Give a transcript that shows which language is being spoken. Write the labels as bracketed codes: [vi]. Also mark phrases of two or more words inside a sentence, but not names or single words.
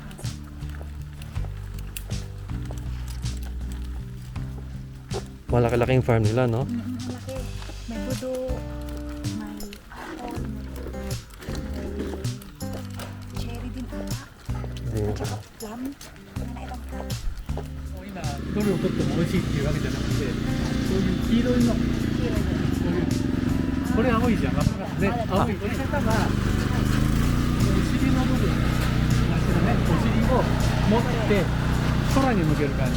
[tl] Malaki-laki yung farm nila, no? Malaki. May budo, may apple, may cherry din ata. At saka plum. Ano na ibang plum? [ja] もう今どれを取っても美味しいっていうわけじゃなくてそういう黄色いのこういうこれ青いじゃんわかりますね青い取り方がお尻の部分足のねお尻を持って空に向ける感じ